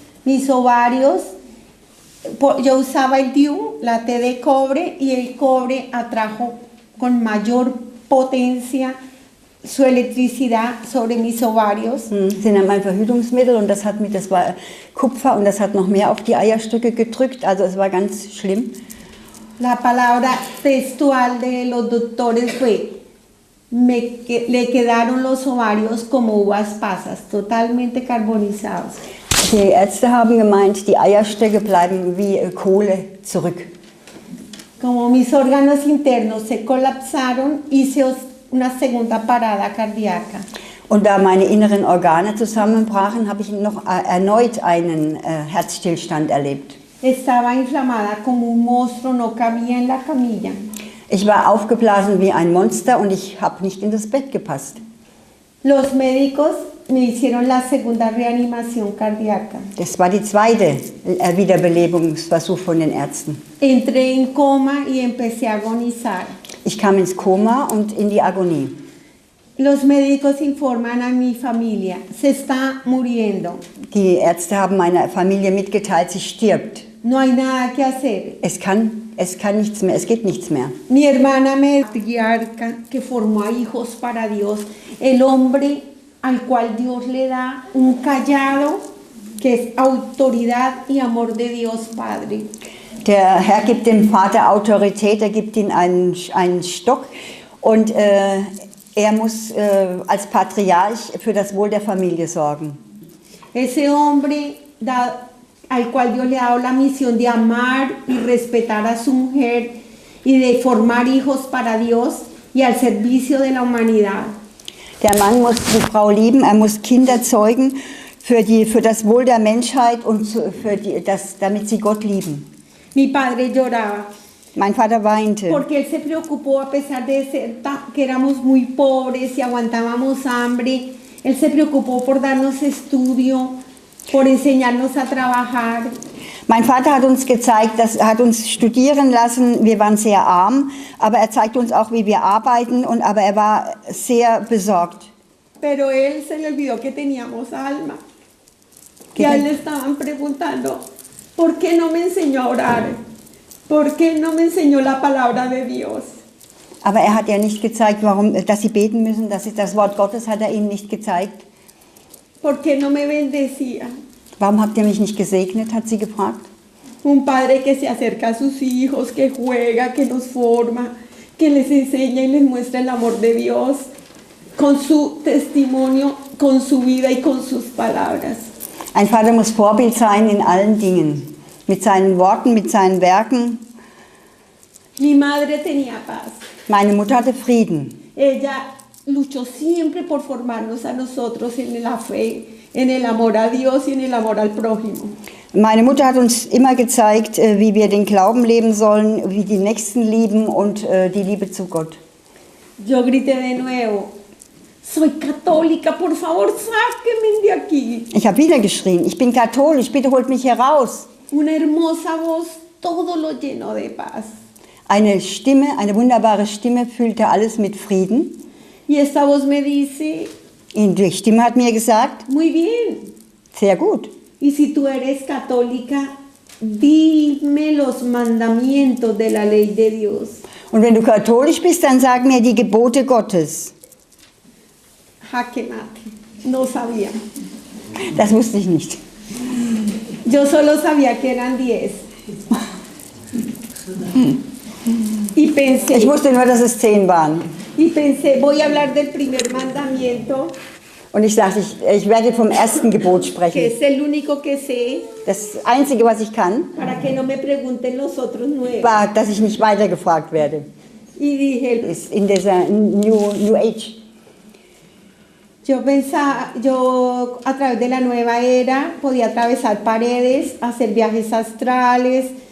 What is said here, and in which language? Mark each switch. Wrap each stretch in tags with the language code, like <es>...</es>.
<es>Mis ovarios, yo usaba el DIU, la T de cobre, y el cobre atrajo con mayor potencia su electricidad sobre mis ovarios.</es> <de>Sie nahm ein Verhütungsmittel und das war Kupfer und das hat noch mehr auf die Eierstöcke gedrückt. Also es war ganz schlimm.</de> <es>La palabra textual de los doctores fue, le quedaron los ovarios como uvas pasas, totalmente carbonizados.</es> <de>Die Ärzte haben gemeint, die Eierstöcke bleiben wie Kohle zurück.</de> <es>Como mis órganos internos se colapsaron, hice una segunda parada cardíaca.</es> <de>Und da meine inneren Organe zusammenbrachen, habe ich noch erneut einen Herzstillstand erlebt.</de> <es>Estaba inflamada como un monstruo, no cabía en la camilla.</es> <de>Ich war aufgeblasen wie ein Monster und ich habe nicht in das Bett gepasst.</de> <es>Los médicos me hicieron la segunda reanimación cardíaca.</es> <de>Das war die zweite Wiederbelebungsversuch von den Ärzten.</de> <es>Entré en coma y empecé a agonizar.</es> <de>Ich kam ins Koma und in die Agonie.</de> <es>Los médicos informan a mi familia, se está muriendo.</es> <de>Die Ärzte haben meiner Familie mitgeteilt, sie stirbt.</de> <es>No hay nada que hacer.</es> <de>Es kann nichts mehr, es geht nichts mehr.</de> <es>Mi hermana matriarca que formó a hijos para Dios, el hombre al cual Dios le da un callado que es autoridad y amor de Dios Padre.</es> <de>Der Herr gibt dem Vater Autorität, er gibt ihm einen Stock und er muss als Patriarch für das Wohl der Familie sorgen.</de> <es>Ese hombre al cual Dios le ha dado la misión de amar y respetar a su mujer y de formar hijos para Dios y al servicio de la humanidad.</es> <de>Der Mann muss die Frau lieben, er muss Kinder zeugen für das Wohl der Menschheit und damit sie Gott lieben.</de> <es>Mi padre lloraba.</es> <de>Mein Vater weinte.</de> <es>Porque él se preocupó a pesar de que éramos muy pobres y aguantábamos hambre. Él se preocupó por darnos estudio, por enseñarnos a trabajar.</es> <de>Mein Vater hat uns gezeigt, hat uns studieren lassen. Wir waren sehr arm, aber er zeigte uns auch, wie wir arbeiten. Aber er war sehr besorgt.</de> <es>Pero él se le olvidó que teníamos alma. Y a él le estaban preguntando, ¿por qué no me enseñó a orar? ¿Por qué no me enseñó la palabra de Dios?</es> <de>Aber er hat ja nicht gezeigt, dass sie beten müssen. Das Wort Gottes hat er ihnen nicht gezeigt.</de> <es>¿Por qué no me bendecía?</es> <de>Warum habt ihr mich nicht gesegnet, hat sie gefragt.</de> <es>Un padre que se acerca a sus hijos, que juega, que los forma, que les enseña y les muestra el amor de Dios con su testimonio, con su vida y con sus palabras.</es> <de>Ein Vater muss Vorbild sein in allen Dingen. Mit seinen Worten, mit seinen Werken.</de> <es>Mi madre tenía paz.</es> <de>Meine Mutter hatte Frieden.</de> <es>Ella luchó siempre por formarnos a nosotros en la fe, en el amor a Dios y en el amor al prójimo.</es> <de>Meine Mutter hat uns immer gezeigt, wie wir den Glauben leben sollen, wie die Nächsten lieben und die Liebe zu Gott.</de> <es>Yo grité de nuevo, soy católica, por favor, sáquenme de aquí.</es> <de>Ich habe wieder geschrien, ich bin katholisch, bitte holt mich hier raus.</de> <es>Una hermosa voz, todo lo llenó de paz.</es> <de>Eine Stimme, eine wunderbare Stimme füllte alles mit Frieden.</de> <es>Y esta voz me dice,</es> <de>Und die Stimme hat mir gesagt,</de> <es>muy bien.</es> <de>sehr gut.</de> <es>Y si tú eres católica, dime los mandamientos de la ley de Dios.</es> <de>Und wenn du katholisch bist, dann sag mir die Gebote Gottes.</de> <es>Jaque mate, no sabía.</es> <de>Das wusste ich nicht.</de> <es>Yo solo sabía que eran 10. Y pensé,</es> <de>Ich wusste nur, dass es 10 waren.</de> <es>voy a hablar del primer mandamiento,</es> <de>Und ich dachte, ich werde vom ersten Gebot</de> <es>que</es> <de>sprechen.</de> <es>es el único que sé,</es> <de>Das Einzige, was ich kann,</de> <es>para que no me pregunten los otros 9.</es> <de>war, dass ich nicht weitergefragt werde.</de> <es>Y dije,</es> <de>Ist in dieser New Age.</de> <es>yo pensaba, yo a través de la nueva era podía atravesar paredes, hacer viajes astrales</es>